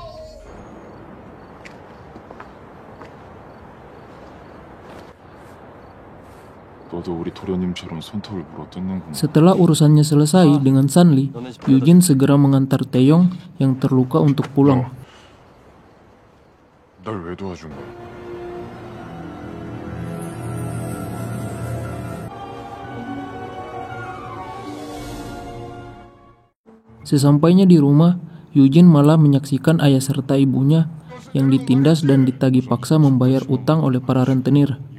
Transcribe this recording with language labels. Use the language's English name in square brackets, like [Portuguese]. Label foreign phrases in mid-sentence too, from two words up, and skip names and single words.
[Indonesian] Setelah urusannya selesai dengan Sunli, Eugene segera mengantar Taeyong yang terluka untuk pulang. [Korean] 날 왜 도와준 거야? [Indonesian] Sesampainya di rumah, Eugene malah menyaksikan ayah serta ibunya yang ditindas dan ditagih paksa membayar utang oleh para rentenir.